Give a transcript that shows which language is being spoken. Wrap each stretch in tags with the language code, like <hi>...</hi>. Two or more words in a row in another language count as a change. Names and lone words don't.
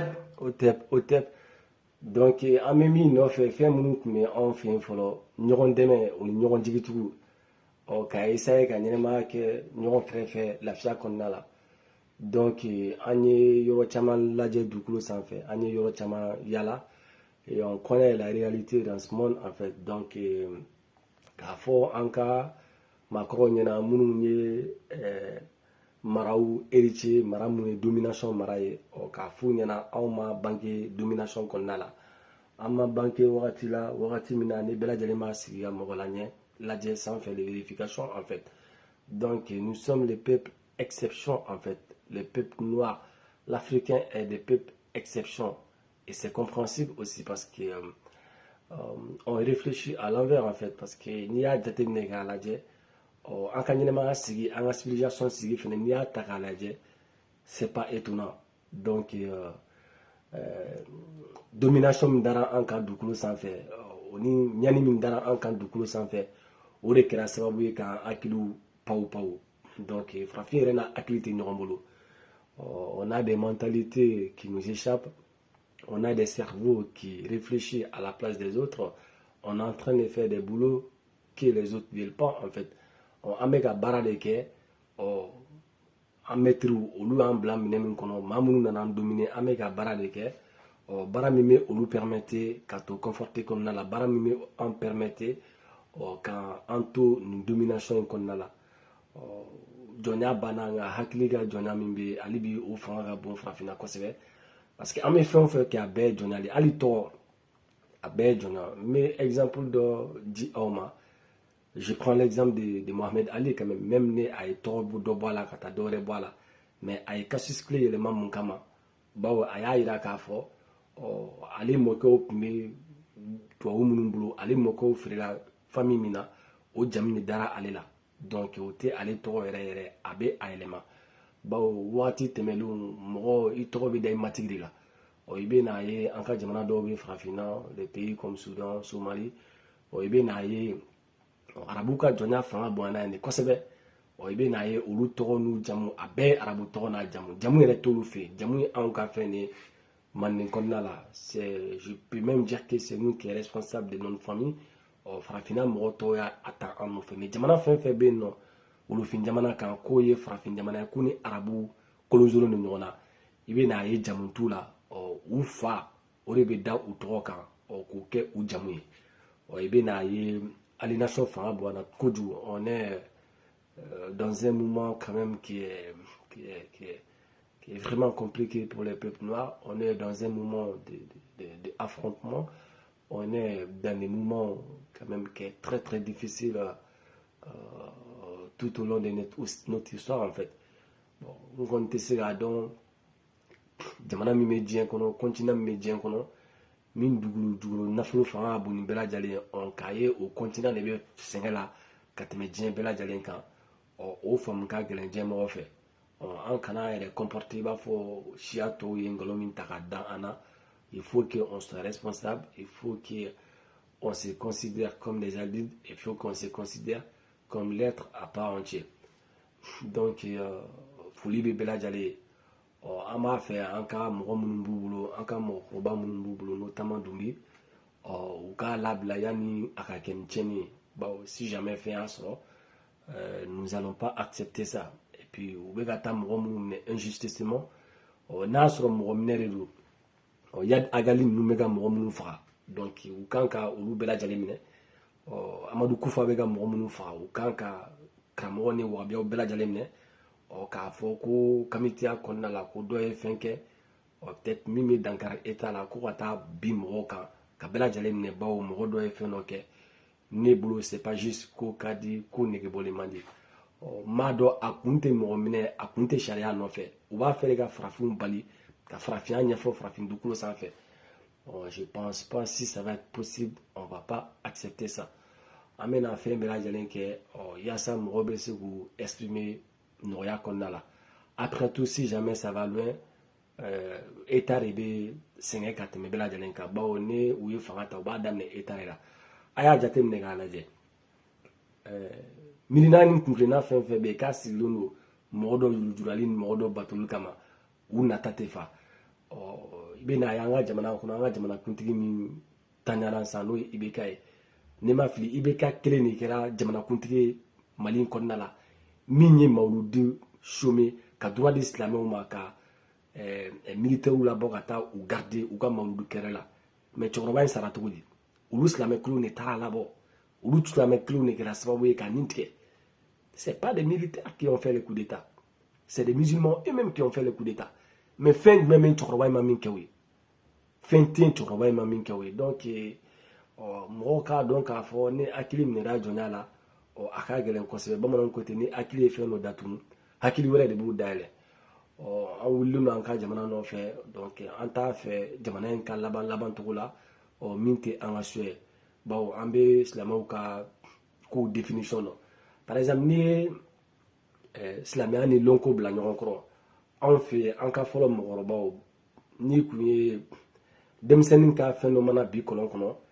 <bm>OTEP donc an bɛ min nɔfɛ fɛn minnu tun bɛ anw fɛ yen fɔlɔ ɲɔgɔn dɛmɛ o ni ɲɔgɔn jigitigiw k'a essayer ka ɲɛnɛmaya kɛ ɲɔgɔn kɛrɛfɛ lafiya kɔnɔna la donc an ye yɔrɔ caman lajɛ dugukolo sanfɛ an ye yɔrɔ caman yala</bm> <fr>et on connaît la réalité dans ce monde en fait</fr> <bm>donc k'a fɔ an ka maakɔrɔw ɲɛna minnu ye maraw héritier mara minnu ye domination mara ye k'a f'u ɲɛna anw ma bange domination kɔnɔna la an ma bange wagati la wagati min na ni bɛɛ lajɛlen b'a sigi ka mɔgɔ lajɛ</bm> <fr>sans faire de vérification en fait donc nous sommes les peuples exception en fait les peuples noirs l'Africain est des peuples exception et c'est compréhensible aussi parce que on réfléchit à l'envers en fait parce que</fr> <bm>n'i y'a jateminɛ k'a lajɛ an ka ɲɛnɛmaya sigi an ka civilisation sigi fɛnɛ n'i y'a ta k'a lajɛ</bm> <fr>c'est pas étonnant donc</fr> <bm>domination min dara an kan dugukolo sanfɛ o ni ɲani min dara an kan dugukolo sanfɛ o de kɛra sababu ye k'an hakiliw pawu donc farafin yɛrɛ n'a hakili tɛ ɲɔgɔn bolo</bm> <fr>on a des mentalités qui nous échappent on a des cerveaux qui réfléchissent à la place des autres on est en train de faire des boulots que les autres ne veulent pas en fait</fr> <bm>an bɛ ka baara de kɛ an mɛtiriw olu y'an bila minɛ min kɔnɔ maa minnu nana an dominer an bɛ ka baara de kɛ baara min bɛ olu permettre ka to conforter kɔnɔna la baara min bɛ an permettre k'an to nin domination in kɔnɔna la jɔnya banna nka hakili ka jɔnya min bɛ ale bi o fanga ka bon farafinna kosɛbɛ parce que an bɛ fɛn o fɛn kɛ a bɛɛ ye jɔnya de hali tɔgɔ a bɛɛ ye jɔnya n bɛ exemple dɔ di aw ma</bm> <fr>je prends l'exemple de Mohamed Ali quand même</fr> <bm>ne a ye tɔgɔ dɔ bɔ a la ka taa dɔ wɛrɛ bɔ a la mais a ye casus clé yɛlɛma mun kama bawo a y'a yira k'a fɔ ale mɔkɛw tun bɛ tubabu minnu bolo ale mɔkɛw feerela famille min na o jamu de dara ale la donc o tɛ ale tɔgɔ yɛrɛ yɛrɛ a bɛ a yɛlɛma bawo waati tɛmɛnlenw mɔgɔ i tɔgɔ bɛ da i matigi de la i bɛ n'a ye an ka jamana dɔw bɛ farafinna</bm> <fr>des pays comme Soudan Somalie</fr> <bm>i bɛ n'a ye arabu ka jɔnya fanga bonyana yen de kosɛbɛ i bɛ n'a ye olu tɔgɔ n'u jamu a bɛɛ ye arabu tɔgɔ n'a jamu yɛrɛ t'olu fɛ yen jamu ye anw ka fɛn de manden kɔnɔna la</bm> <fr>je peux même dire que c'est nous qui est responsable de notre famille</fr> <bm>farafinna mɔgɔ tɔw y'a ta an nɔfɛ mais jamana fɛn fɛn bɛ yen nɔ wolofin jamana kan k'o ye farafin jamana ye k'u ni arabu kolonzolo ni ɲɔgɔn na i bɛ n'a ye jamu t'u la u fa o de bɛ da u tɔgɔ kan k'o kɛ u jamu ye i bɛ n'a ye aliénation fanga bonyana kojugu</bm> <fr>on est dans un moment quand même qui est vraiment compliqué pour les peuples noirs. On est dans un moment d'affrontement. On est dans des moments quand même qui est très très difficile tout au long de notre histoire en fait. Bon, on compte ça</fr> <bm>donc jamana mi me diɲɛ kɔnɔ continent mi me diɲɛ kɔnɔ min dugukolo nafolo fanga bon bɛɛ lajɛlen on k'a ye o continent de bɛ sɛgɛn la ka tɛmɛ diɲɛ bɛɛ lajɛlen kan o faamu ka gɛlɛn diɲɛ mɔgɔ fɛ an kana yɛrɛ comporter i b'a fɔ siya tɔw ye nkalon min ta ka da an na</bm> <fr>il faut que on soit responsable il faut que on se considère comme des adultes il faut qu'on se considère comme l'être à part entière donc</fr> <bm>foli bɛ bɛɛ lajɛlen an b'a fɛ an ka mɔgɔ minnu b'u bolo an ka mɔgɔkɔrɔba minnu b'u bolo notamment Dumbi u k'a labila yanni a ka kɛ ni tiɲɛni ye bawo</bm> <fr>si jamais</fr> <bm>fɛn y'a sɔrɔ</bm> <fr>nous allons pas accepter ça et puis</fr> <bm>u bɛ ka taa mɔgɔ minnu minɛ injustement n'a sɔrɔ mɔgɔ minɛ de don Yad Agali ninnu bɛ ka mɔgɔ minnu faga donc u kan ka olu bɛɛ lajɛlen minɛ Amadu Kufa bɛ ka mɔgɔ minnu faga u kan ka karamɔgɔ ni wagabiyaw bɛɛ lajɛlen minɛ k'a fɔ ko kamitiya kɔnɔna la ko dɔ ye fɛn kɛ peut-être min bɛ dankari état la ko ka taa bin mɔgɔw kan ka bɛɛ lajɛlen minɛ bawo mɔgɔ dɔ ye fɛn dɔ kɛ ne bolo</bm> <fr>c'est pas juste</fr> <bm>ko ka di ko negebɔlen man di m'a dɔn a kun tɛ mɔgɔ minɛ a kun tɛ sariya nɔfɛ u b'a fɛ ka farafinw bali ka farafinya ɲɛfɔ farafin dugukolo sanfɛ</bm> <fr>je pense pas si ça va être possible on va pas accepter ça</fr> <bm>an bɛna fɛn bɛɛ lajɛlen kɛ yaasa mɔgɔ bɛ se k'u exprimer nɔgɔya kɔnɔna la</bm> <fr>après tout si jamais ça va loin état de</fr> <bm>bɛ sɛgɛn ka tɛmɛ bɛɛ lajɛlen kan bawo ni u ye fanga ta u b'a daminɛ</bm> <fr>état de</fr> <bm>la a y'a jateminɛ k'a lajɛ miirina ni kunkilenna fɛn fɛn bɛ yen k'a sigilen don mɔgɔ dɔ yurujurali ni mɔgɔ dɔ batoli kama u nata tɛ fa i bɛ n'a ye an ka jamana kɔnɔ an ka jamanakuntigi min taɲara san n'o ye IBK ye ne ma fili IBK kelen de kɛra jamanakuntigi ye Mali kɔnɔna la min ye Mawuludi chômé ka droit di silamɛw ma ka militaires labɔ ka taa u garder u ka Mawuludi kɛrɛ la mais cɛkɔrɔba in sara cogo di olu silamɛ kelenw de taara labɔ olu silamɛ kelenw de kɛra sababu ye ka nin tigɛ</bm> <fr>c'est pas des militaires qui ont fait le coup d'état c'est des musulmans eux-mêmes qui ont fait le coup d'état mais fɛn</fr> <bm>jumɛn bɛ cɛkɔrɔba in ma min kɛ o ye fɛn tɛ cɛkɔrɔba in ma min kɛ o ye donc mɔgɔw k'a dɔn k'a fɔ ni hakili minɛra jɔnya la a ka gɛlɛn kosɛbɛ bamananw ko ten ni hakili ye fɛn dɔ datugu hakili wɛrɛ de b'u dayɛlɛ an wulilen don an ka jamana nɔfɛ donc an t'a fɛ jamana in ka laban cogo la min tɛ an ka so ye bawo an bɛ silamɛw ka kow définition dɔn</bm> <fr>par exemple</fr> <bm>n'i ye silamɛya ni lɔnko bila ɲɔgɔn kɔrɔ anw fɛ an ka fɔlɔ mɔgɔkɔrɔbaw n'i kun ye denmisɛnnin ka fɛn dɔ mana bi kɔlɔn kɔnɔ</bm>